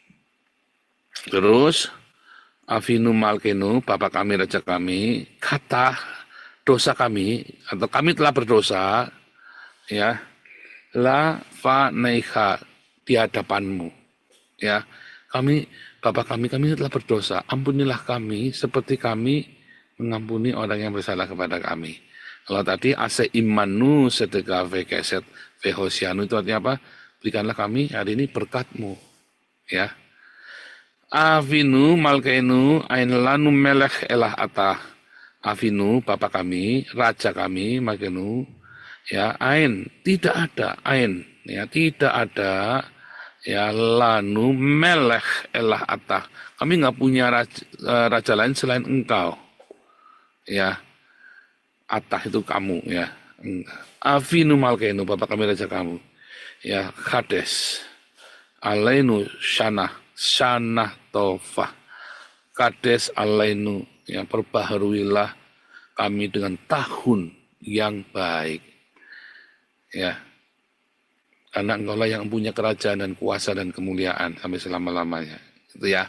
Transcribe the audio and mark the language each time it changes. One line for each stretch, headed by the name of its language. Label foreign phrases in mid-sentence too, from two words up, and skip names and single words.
Hebrew: Terus אבינו מלכנו,
Indonesian: Bapa kami, Raja kami, kata dosa kami, atau kami telah berdosa, ya,
Hebrew: לפניך,
Indonesian: di hadapanmu, ya, kami, Bapa kami telah berdosa, ampunilah kami, seperti kami mengampuni orang yang bersalah kepada kami. Kalau tadi,
Hebrew: עשה עמנו צדקה וחסד והושיענו,
Indonesian: itu artinya apa? Berikanlah kami hari ini berkatmu, ya.
Hebrew: אבינו מלכנו אין לנו מלך אלא אתה.
Indonesian: Avinu Bapa kami, Raja kami Malkeinu, ya, ain tidak ada, ain ya, tidak ada ya,
Hebrew: לנו מלך אלא אתה.
Indonesian: Kami nggak punya raja lain selain engkau, ya. Atah itu kamu, ya.
Hebrew: אבינו מלכנו,
Indonesian: Bapa kami, Raja kamu, ya.
Hebrew: חדש עלינו שנה טובה, חדש עלינו,
Indonesian: yang perbaharuilah kami dengan tahun yang baik, ya, karena engkaulah yang punya kerajaan dan kuasa dan kemuliaan sampai selama-lamanya, itu ya.